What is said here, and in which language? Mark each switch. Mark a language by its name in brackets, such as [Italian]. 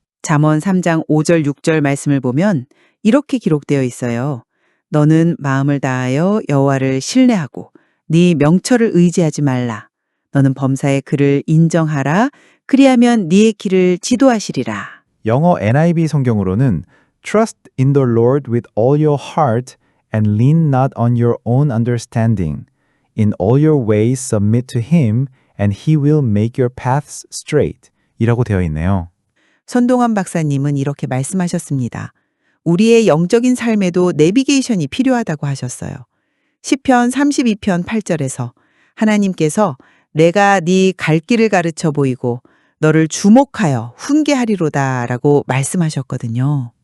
[Korean] 잠언 3장 5절 6절 말씀을 보면 이렇게 기록되어 있어요. 너는 마음을 다하여 여호와를 신뢰하고 네 명철을 의지하지 말라. 너는 범사의 그를 인정하라. 그리하면 네의 길을 지도하시리라. 영어 NIV 성경으로는 [English] Trust in the Lord with all your heart and lean not on your own understanding. In all your ways submit to Him and He will make your paths straight. [Korean] 이라고 되어 있네요. 손동환 박사님은 이렇게 말씀하셨습니다. 우리의 영적인 삶에도 내비게이션이 필요하다고 하셨어요. 시편 32편 8절에서 하나님께서 내가 네 갈 길을 가르쳐 보이고 너를 주목하여 훈계하리로다 라고 말씀하셨거든요.